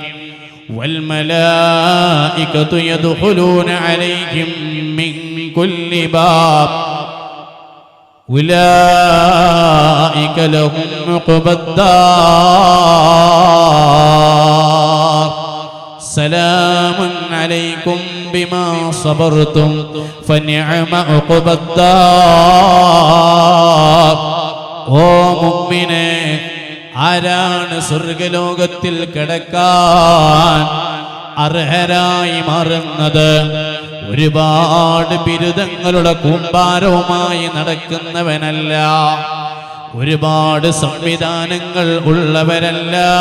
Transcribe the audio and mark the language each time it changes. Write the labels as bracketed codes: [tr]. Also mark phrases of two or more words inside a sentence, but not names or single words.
[ar] والملائكة يدخلون عليهم من كل باب أولئك لهم عقبى الدار سلام عليكم بما صبرتم فنعم عقبى الدار. [ml] ഓ മുഅ്മിനേ, ആരാണ് സ്വർഗലോകത്തിൽ കിടക്കാൻ അർഹരായി മാറുന്നത്? ഒരുപാട് ബിരുദങ്ങളുടെ കൂമ്പാരവുമായി നടക്കുന്നവനല്ല, ഒരുപാട് സംവിധാനങ്ങൾ ഉള്ളവരല്ല.